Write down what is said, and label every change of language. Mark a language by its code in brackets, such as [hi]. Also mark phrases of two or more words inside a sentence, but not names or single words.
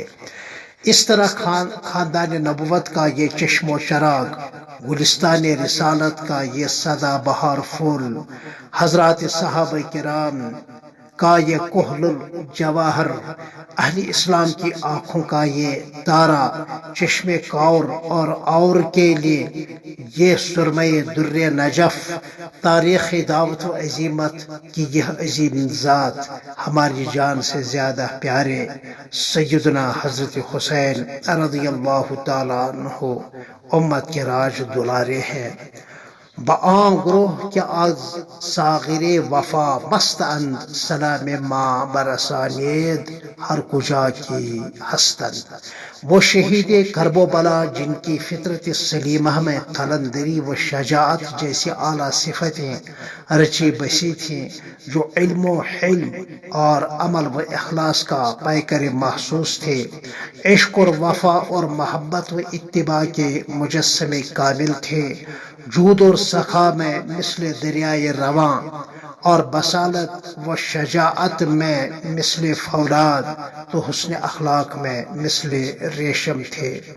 [ur] اس طرح خاندان نبوت کا یہ چشم و چراغ، گلستان رسالت کا یہ سدا بہار پھول، حضرات صحابہ کرام کا یہ کحل الجواہر، اہل اسلام کی آنکھوں کا یہ تارا، چشم کور اور کے لیے یہ سرمہ در نجف، تاریخ دعوت و عظیمت کی یہ عظیم ذات، ہماری جان سے زیادہ پیارے سیدنا حضرت حسین [ar] رضی اللہ تعالیٰ عنہ [ur] امت کے راج دلارے ہیں۔ [fa] بآن گروہ کہ از ساغر وفا مست اند، سلام ماں برسانید ہر کجا کی ہستند۔ [ur] وہ شہید کرب و بلا جن کی فطرت سلیمہ میں قلندری و شجاعت جیسی اعلیٰ صفتیں رچی بسی تھیں، جو علم و حلم اور عمل و اخلاص کا پیکر محسوس تھے، عشق اور وفا اور محبت و اتباع کے مجسم کامل تھے، جود اور سخا میں مثل دریائے رواں، اور بصالت و شجاعت میں مثل فولاد، تو حسن اخلاق میں مثل ریشم تھے،